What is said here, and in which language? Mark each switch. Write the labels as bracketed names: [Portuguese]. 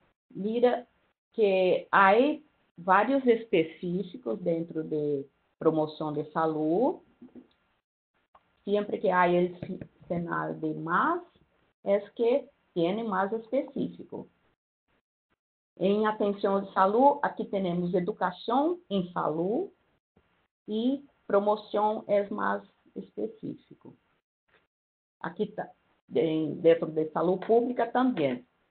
[Portuguese] Mira que há vários específicos dentro de [Spanish] promoción de salud. Siempre que hay el sinal de más, es que tiene más específico. [Portuguese] Em atenção de saúde, aqui temos educação em saúde e promoção é mais específico. Aqui está, dentro de saúde pública também.